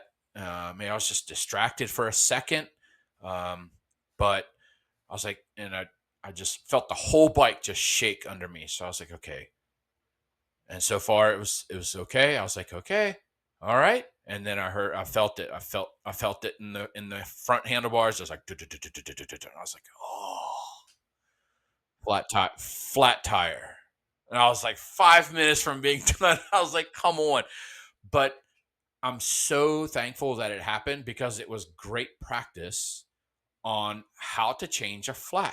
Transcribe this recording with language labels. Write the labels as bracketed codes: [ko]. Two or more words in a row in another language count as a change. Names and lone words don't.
[en] Maybe I was just distracted for a second. um, but I was like, and I just felt the whole bike just shake under me. So I was like, okay. And so far it was okay. I was like, okay, all right. And then I felt it. I felt it in the front handlebars. I was like, "Du-du-du-du-du-du-du-du." I was like, oh, flat tire. And I was like 5 minutes from being done. I was like, come on. But I'm so thankful that it happened because it was great practice on how to change a flat.